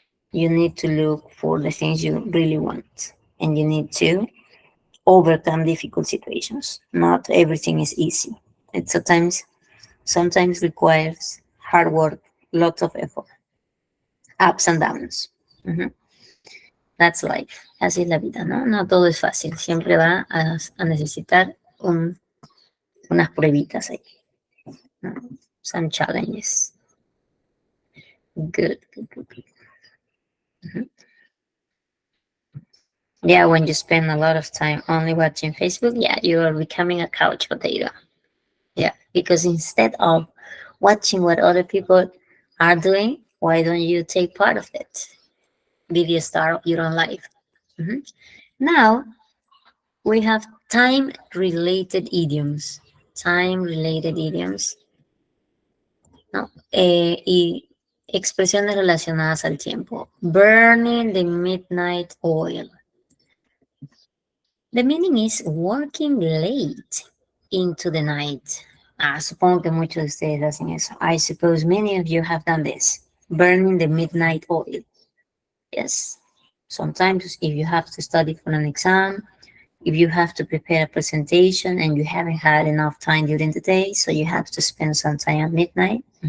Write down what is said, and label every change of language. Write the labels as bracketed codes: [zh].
[en] You need to look for the things you really want, and you need to overcome difficult situations. Not everything is easy. It sometimes requires hard work, lots of effort, ups and downs. That's life. [es] Así es la vida, ¿no? No todo es fácil. Siempre va a necesitar unas pruebitas ahí. ¿No? [en] Some challenges. Good. Yeah, when you spend a lot of time only watching Facebook, yeah, you are becoming a couch potato. Yeah, because instead of watching what other people are doing, why don't you take part of it? Be the star of your own life. Now, we have time-related idioms. Time-related idioms. [es] ¿No? Y expresiones relacionadas al tiempo. [en] Burning the midnight oil. The meaning is working late into the night. [es] Supongo que muchos de ustedes hacen eso. [en] I suppose many of you have done this. Burning the midnight oil. Yes. Sometimes if you have to study for an exam, if you have to prepare a presentation and you haven't had enough time during the day, so you have to spend some time at midnight.